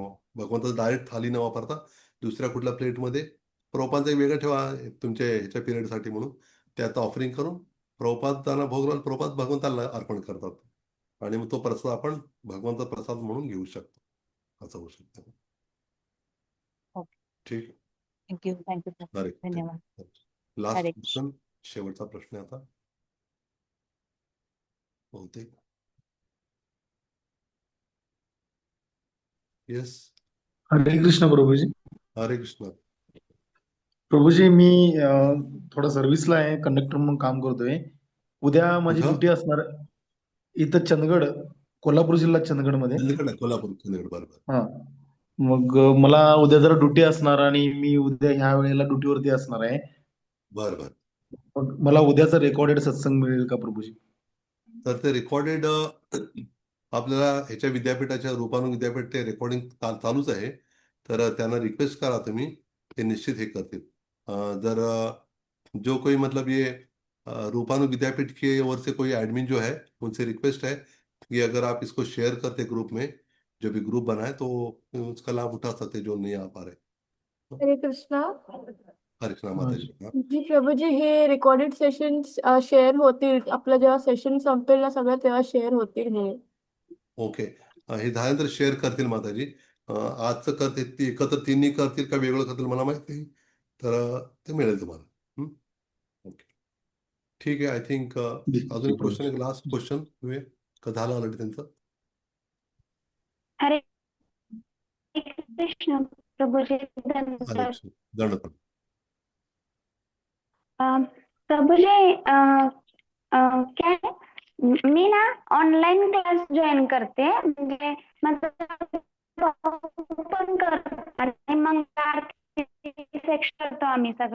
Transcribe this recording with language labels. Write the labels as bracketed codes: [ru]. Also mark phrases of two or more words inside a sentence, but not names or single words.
[mr] मग भगवंताचं डायरेक्ट थाली न वापरता दुसऱ्या कुठल्या प्लेटमध्ये प्रभुपादचं एक वेगळं ठेवा तुमच्या ह्याच्या पिरियडसाठी म्हणून, त्यात ऑफरिंग करून प्रभुपादांना भोग लावून प्रभुपाद भगवंताला अर्पण करतात. आणि मग तो प्रसाद आपण भगवंत प्रसाद म्हणून घेऊ शकतो. असं होऊ शकतं. ओके. ठीक. [en] thank you thank you [mr] अरे धन्यवाद. लास्ट हरे कृष्ण. क्वेश्चन, शेवटचा प्रश्न आहे आता बहुतेक. येस. हरे कृष्ण प्रभूजी. हरे कृष्ण. प्रभूजी मी थोडा सर्व्हिसला आहे, कंडक्टर म्हणून काम करतोय. उद्या माझी कुठं? ड्युटी असणार इथं चंदगड, कोल्हापूर जिल्हा चंदगड मध्ये. चंदगड, कोल्हापूर, चंदगड, बरोबर. हा, मग मला उद्या जरा ड्युटी असणार आणि मी उद्या ह्या वेळेला ड्युटीवरती असणार आहे. बर बर. मग मला उद्याचा रेकॉर्डेड सत्संग मिळेल का प्रभूजी? तर ते रेकॉर्डेड आपल्याला ह्याच्या विद्यापीठाच्या रूपानु विद्यापीठ ते रेकॉर्डिंग चालूच आहे. तर त्यांना रिक्वेस्ट करा तुम्ही, ते निश्चित हे करतील. [hi] जर जो कोई मतलब ये रूपानु विद्यापीठ के ओर से कोई एडमिन जो है उनसे रिक्वेस्ट है कि अगर आप इसको शेयर करते ग्रुप में, जो भी ग्रुप बना है, तो उसका लाभ उठा सकते जो नहीं आ पा रहे. [mr] हरे कृष्णा. हरे कृष्णा माताजी. हा. जी प्रभूजी, हे [en] recorded session [mr] शेअर होतील आपलं जेव्हा सेशन संपेल ना सगळं तेव्हा शेअर होतील हे. ओके. हे झाल्यानंतर शेअर करतील माताजी. आजचं करतील ती एकत्र तिन्ही करतील का वेगळं करतील मला माहित नाही. तर ते मिळेल तुम्हाला. हं? ओके. ठीक आहे. [en] I think [mr] अजून एक क्वेश्चन, एक [en] last question [mr] का झालं ऑलरेडी त्यांचं? हरे कृष्ण प्रभूजी, हरे धन्यवाद. कृष्ण. दंडवत. प्रभूजी काय मी ना [en] online class [mr] जॉईन करते, म्हणजे माझं भाऊ पण करतो आणि मग सेक्शन करतो आम्ही सगळं.